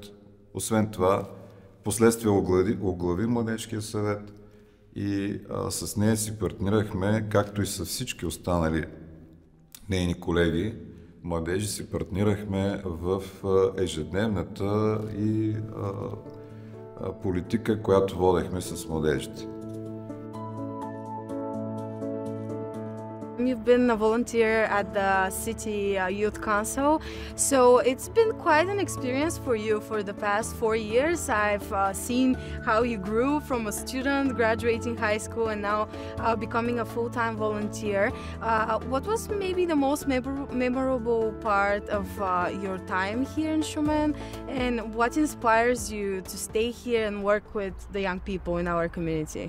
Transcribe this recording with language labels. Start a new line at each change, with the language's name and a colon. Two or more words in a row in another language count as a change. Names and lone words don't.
Bulgarian: Освен това, последствие оглави младежкия съвет и с нея си партнирахме, както и с всички останали нейни колеги младежи, си партнирахме в ежедневната и политика, която водехме с младежите.
English: You've been a volunteer at the City Youth Council, so it's been quite an experience for you for the past 4 years. I've seen how you grew from a student graduating high school and now becoming a full-time volunteer. What was maybe the most memorable part of your time here in Shumen, and what inspires you to stay here and work with the young people in our community?